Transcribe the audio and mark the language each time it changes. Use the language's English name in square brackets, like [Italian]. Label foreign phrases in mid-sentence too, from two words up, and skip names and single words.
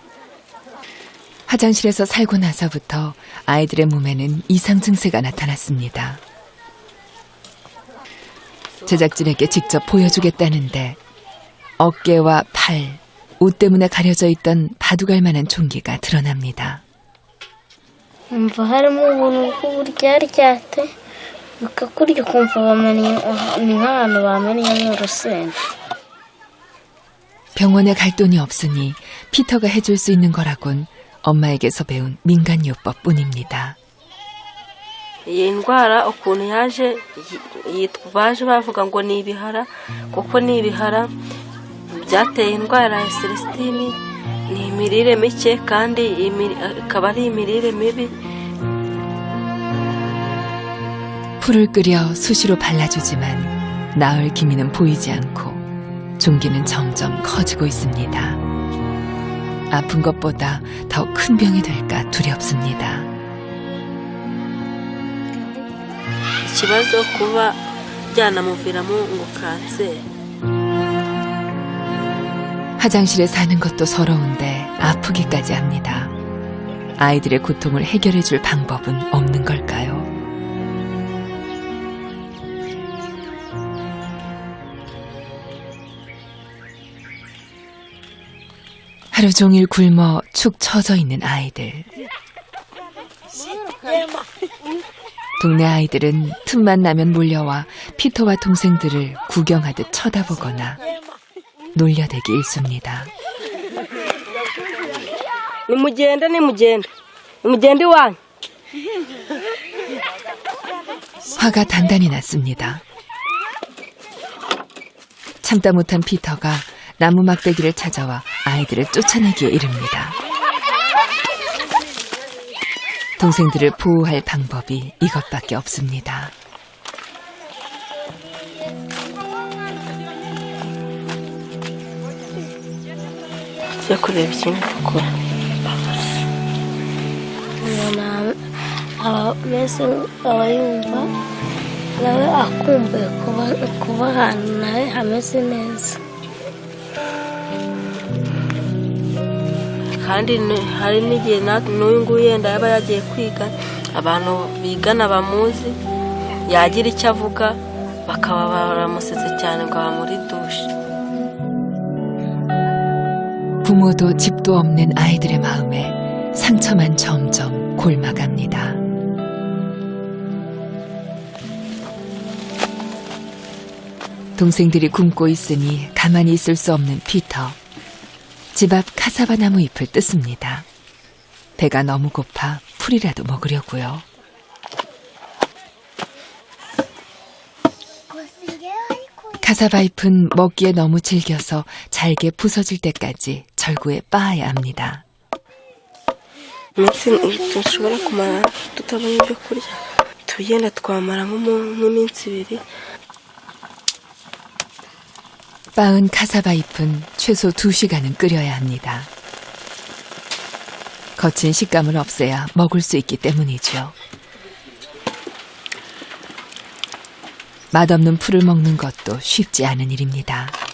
[Korean] 화장실에서 살고 나서부터 아이들의 몸에는 이상 증세가 나타났습니다. 제작진에게 직접 보여주겠다는데 어깨와 팔, 옷 때문에 가려져 있던 바둑알 만한 종기가 드러납니다. [Kinyarwanda] umva harimo ubuntu bw'uburyaryate bikakurya ukumva ni nk'ahantu bamenyemo urusenda. [Korean] 병원에 갈 돈이 없으니 피터가 해줄 수 있는 거라곤 엄마에게서 배운 민간요법뿐입니다. [Kinyarwanda] iyi ndwara ukuntu yaje baje bavuga ngo ni ibihara kuko ni ibihara byateye indwara ya Celestine. ni imirire mike kandi ikaba ari imirire mibi. [Korean] 풀을 끓여 수시로 발라주지만 나을 기미는 보이지 않고 종기는 점점 커지고 있습니다. 아픈 것보다 더 큰 병이 될까 두렵습니다. [Kinyarwanda] ikibazo kuba byanamuviramo ngo kanseri. [Korean] 화장실에 사는 것도 서러운데 아프기까지 합니다. 아이들의 고통을 해결해 줄 방법은 없는 걸까요? 하루 종일 굶어 축 처져 있는 아이들. 동네 아이들은 틈만 나면 몰려와 피터와 동생들을 구경하듯 쳐다보거나 놀려대기 일쑤입니다. [Kinyarwanda] nimugende iwanyu. [Korean] 화가 단단히 났습니다. 참다 못한 피터가 나무 막대기를 찾아와 아이들을 쫓아내기에 이릅니다. 동생들을 보호할 방법이 이것밖에 없습니다. [Kinyarwanda] tujya kureba ikintu dukora. umuntu mbese aba yumva nawe akumbuye kuba ahantu nawe hameze neza. kandi hari n'igihe n'uyu nguyu yenda yaba yagiye kwiga abantu bigana bamuzi yagira icyo avuga bakaba baramusetse cyane ngo aba muri dushe. [Korean] 부모도 집도 없는 아이들의 마음에 상처만 점점 골마갑니다. 동생들이 굶고 있으니 가만히 있을 수 없는 피터. 집 앞 카사바 나무 잎을 뜯습니다. 배가 너무 고파 풀이라도 먹으려고요. 카사바잎은 먹기에 너무 질겨서 잘게 부서질 때까지 절구에 빻아야 합니다. [Kinyarwanda] iminsi dushobora kumara tutabona ibyo kurya tugenda twamara nk'iminsi ibiri. [Korean] 빻은 카사바잎은 최소 2시간은 끓여야 합니다. 거친 식감을 없애야 먹을 수 있기 때문이죠. 맛없는 풀을 먹는 것도 쉽지 않은 일입니다.